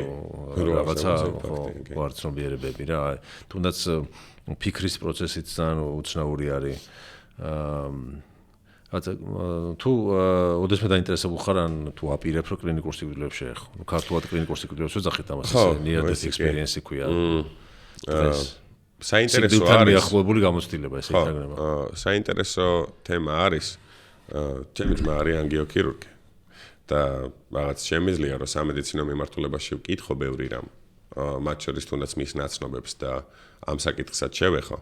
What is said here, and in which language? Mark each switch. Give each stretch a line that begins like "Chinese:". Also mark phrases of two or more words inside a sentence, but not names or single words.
Georgian: რაღაცა ხო არ ცნობიერებები რა. თუნდაც ფიქრის პროცესიც ძალიან უცნაური არის. თუ ოდესმე დაინტერესებულ ხარ ან თუ აპირებ რომ კლინიკურ სიკვდილებს შეეხო. ქართულად კლინიკურ სიკვდილებს ვეძახით ამას ესე
English: near death experience
Georgian: ქვია. საინტერესო არის მიახლოებული გამოცდილება ესე ითარგმნება. საინტერესო თემა არის. ჩემი ძმა არის ანგიოქირურგი. და რაღაც შემიძლია რომ სამედიცინო მიმართულებაში ვკითხო ბევრი რამ. მათ შორის თუნდაც მის ნაცნობებს და ამ საკითხსაც შევეხო.